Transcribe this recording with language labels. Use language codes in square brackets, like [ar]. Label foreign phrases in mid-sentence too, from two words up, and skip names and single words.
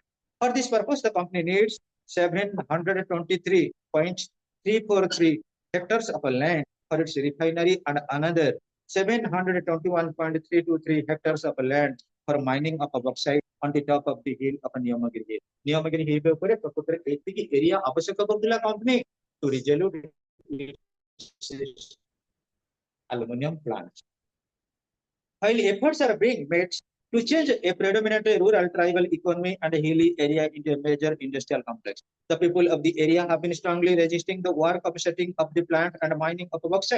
[en] For this purpose, the company needs 723.343 hectares of land for its refinery and another 721.323 hectares of land for mining of bauxite on the top of the hill of Niyamagiri Hill. [or] Niyamagiri Hill ଉପରେ ପ୍ରକୃତରେ ଏତିକି ଏରିଆ ଆବଶ୍ୟକ କରୁଥିଲା [en] company to resolve aluminum plants. While efforts are being made to change a predominantly rural tribal economy and a hilly area into a major industrial complex, the people of the area have been strongly resisting the work of setting up the plant and mining of bauxite.